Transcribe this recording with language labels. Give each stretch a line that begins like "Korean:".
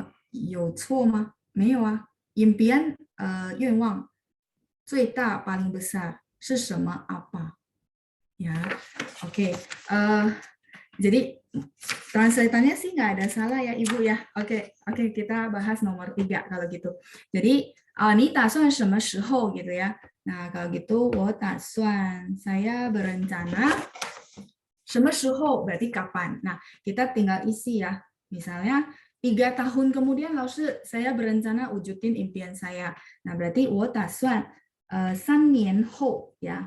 Chinese: 有错吗？没有啊。
Indonesian: impian愿望最大 paling besar 是什么 apa? Ya, oke. Jadi translatannya sih nggak ada salah ya Ibu ya. Oke, kita bahas nomor 3 kalau gitu. Jadi
Chinese: 你打算什么时候
Indonesian: gitu ya. Nah, kalau gitu
Chinese: 我打算
Indonesian: saya berencana 什么时候 berarti kapan. Nah, kita tinggal isi ya. Misalnya 3 tahun kemudian lalu saya berencana wujudin impian saya. Nah, berarti
Chinese: 我打算3年后
Indonesian: ya.